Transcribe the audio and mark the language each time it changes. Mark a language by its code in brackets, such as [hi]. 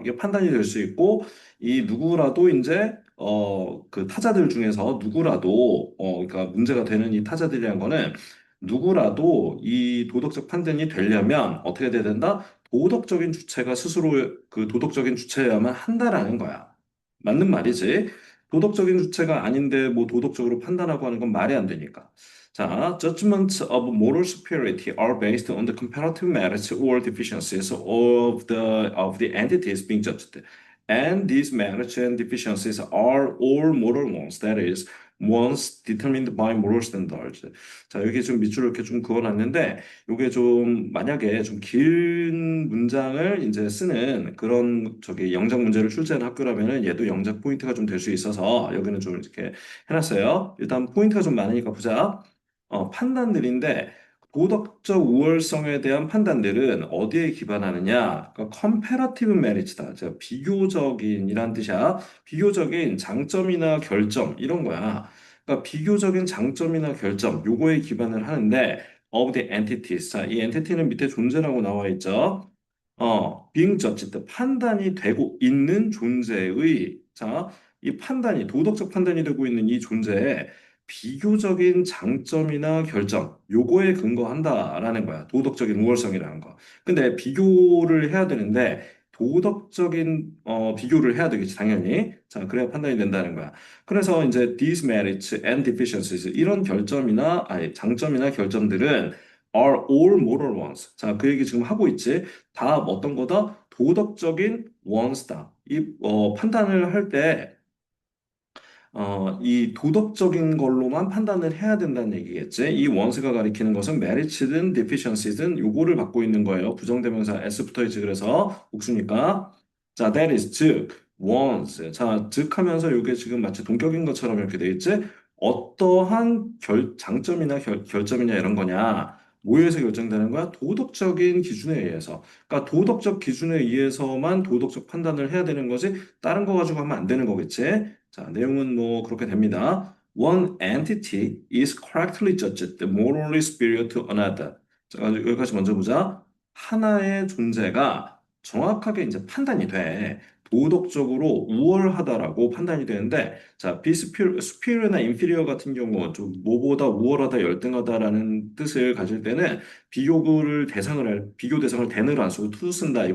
[ko] 이게 판단이 될 수 있고, 이 누구라도 이제, 그 타자들 중에서 누구라도, 그러니까 문제가 되는 이 타자들이란 거는 누구라도 이 도덕적 판단이 되려면 어떻게 돼야 된다? 도덕적인 주체가 스스로 그 도덕적인 주체여야만 한다라는 거야. 맞는 말이지. 도덕적인 주체가 아닌데 뭐 도덕적으로 판단하고 하는 건 말이 안 되니까. [en] 자, judgments of moral superiority are based on the comparative merits or deficiencies of the entities being judged. And these merits and deficiencies are all moral ones. That is, ones determined by moral standards. [ko] 자, 여기 좀 밑줄을 이렇게 좀 그어놨는데, 요게 좀 만약에 좀 긴 문장을 이제 쓰는 그런 저기 영작 문제를 출제하는 학교라면은 얘도 영작 포인트가 좀 될 수 있어서 여기는 좀 이렇게 해놨어요. 일단 포인트가 좀 많으니까 보자. 판단들인데 도덕적 우월성에 대한 판단들은 어디에 기반하느냐? 그러니까 컴패러티브 메리츠다. 즉 비교적인이란 뜻이야. 비교적인 장점이나 결점 이런 거야. 그러니까 비교적인 장점이나 결점 요거에 기반을 하는데 [en] of the entities. [ko] 자, 이 entity는 밑에 존재라고 나와 있죠. [en] being judged, [ko] 판단이 되고 있는 존재의, 자, 이 판단이, 도덕적 판단이 되고 있는 이 존재의 비교적인 장점이나 결점, 요거에 근거한다라는 거야. 도덕적인 우월성이라는 거. 근데 비교를 해야 되는데, 비교를 해야 되겠지, 당연히. 자, 그래야 판단이 된다는 거야. 그래서 이제 [en] these merits and deficiencies, [ko] 이런 장점이나 결점들은 [en] are all moral ones. [ko] 자, 그 얘기 지금 하고 있지. 다 어떤 거다? 도덕적인 ones다. 판단을 할 때, 이 도덕적인 걸로만 판단을 해야 된다는 얘기겠지. 이 원스가 가리키는 것은 merits든 deficiency든 요거를 받고 있는 거예요. 부정대명사 s 붙어있지. 그래서 복수니까. 자, [en] that is [ko] 즉, once. 자, 즉 하면서 요게 지금 마치 동격인 것처럼 이렇게 돼 있지. 어떠한 장점이나 결점이냐 이런 거냐? 뭐에서 결정되는 거야? 도덕적인 기준에 의해서. 그러니까 도덕적 기준에 의해서만 도덕적 판단을 해야 되는 거지. 다른 거 가지고 하면 안 되는 거겠지? 자, 내용은 뭐 그렇게 됩니다. [en] One entity is correctly judged morally superior to another. [ko] 자, 여기까지 먼저 보자. 하나의 존재가 정확하게 이제 판단이 돼. 도덕적으로 우월하다라고 판단이 되는데, 자, superior나 inferior 같은 경우, 좀 뭐보다 우월하다, 열등하다라는 뜻을 가질 때는 비교 대상을 then을 안 쓰고 to 쓴다.